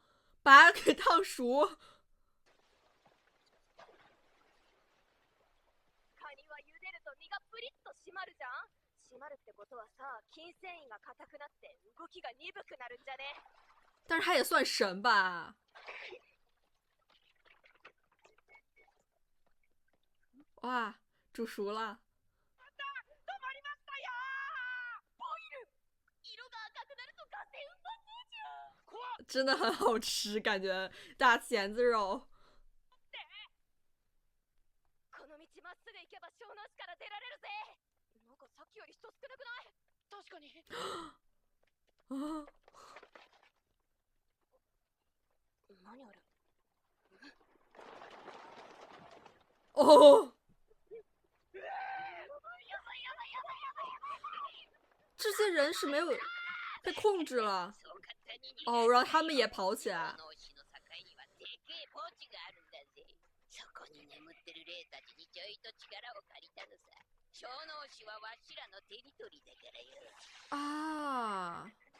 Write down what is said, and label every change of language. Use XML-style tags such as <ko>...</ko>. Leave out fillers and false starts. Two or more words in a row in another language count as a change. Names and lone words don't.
<zh>把它给烫熟。</zh> <ja>カニは茹でると身がプリッと締まるじゃん。締まるってことはさ、筋繊維が硬くなって動きが鈍くなるんじゃね？</ja> <zh>但是它也算神吧。哇，煮熟了。真的很好吃，感觉大钳子肉。</zh> <ja>この道まっすぐ行けば小脳市から出られるぜ。なんかさっきより人少なくない？確かに。何ある？</ja> <zh>哦。这些人是没有被控制了。哦，然后他们也跑起来。啊！</zh>